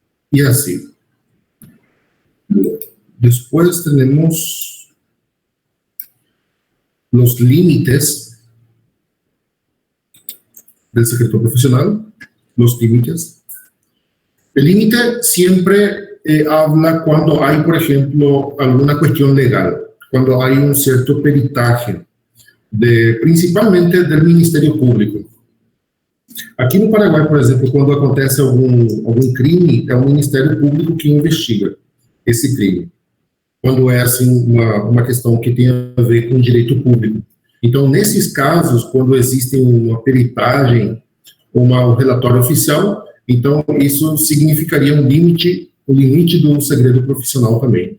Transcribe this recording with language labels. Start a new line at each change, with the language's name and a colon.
Portuguese: E assim, depois temos os límites do secreto profissional, os límites.
Spanish: O límite sempre habla cuando hay, por ejemplo, alguna cuestión legal, cuando hay un cierto peritaje, principalmente del Ministerio Público.
Portuguese: Aqui no Paraguai, por exemplo, quando acontece algum crime, é o Ministério Público que investiga esse crime. Quando é assim, uma questão que tem a ver com direito público. Então, nesses casos, quando existe uma peritagem ou um relatório oficial, então isso significaria um limite, o limite do segredo profissional também.